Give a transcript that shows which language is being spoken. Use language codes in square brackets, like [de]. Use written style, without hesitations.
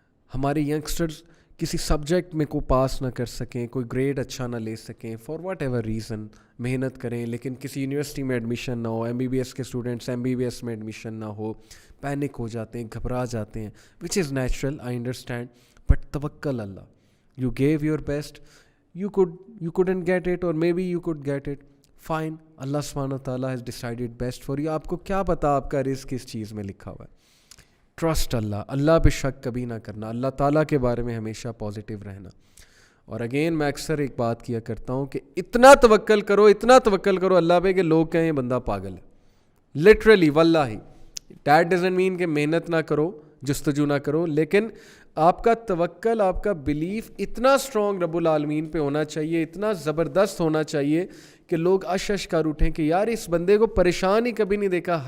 [ur] ہمارے ینگسٹرز کسی سبجیکٹ میں کو پاس نہ کر سکیں، کوئی گریڈ اچھا نہ لے سکیں، [en] for whatever reason, [ur] محنت کریں لیکن کسی یونیورسٹی میں ایڈمیشن نہ ہو، MBBS کے اسٹوڈنٹس MBBS میں ایڈمیشن نہ ہو، پینک ہو جاتے ہیں، گھبرا جاتے ہیں، [en] Which is natural, I understand. But توکل Allah, you give your best, you couldn't get it or maybe you could get it, fine, Allah سبحانہ وتعالیٰ has decided best for you. [ur] آپ کو کیا پتا آپ کا رزق کس چیز میں لکھا ہوا ہے. ٹرسٹ اللہ، اللہ پہ شک کبھی نہ کرنا، اللہ تعالیٰ کے بارے میں ہمیشہ پازیٹیو رہنا. اور اگین میں اکثر ایک بات کیا کرتا ہوں کہ اتنا توکل کرو، اتنا توکل کرو اللہ پہ کہ لوگ کہیں بندہ پاگل ہے. لٹرلی واللہ، [en] that doesn't mean [ur] کہ محنت نہ کرو، جستجو نہ کرو، لیکن آپ کا توکل، آپ کا بلیف اتنا اسٹرانگ رب العالمین پہ ہونا چاہیے، اتنا زبردست ہونا چاہیے کہ لوگ اش کر اٹھیں کہ یار اس بندے کو پریشان ہی کبھی نہیں دیکھا.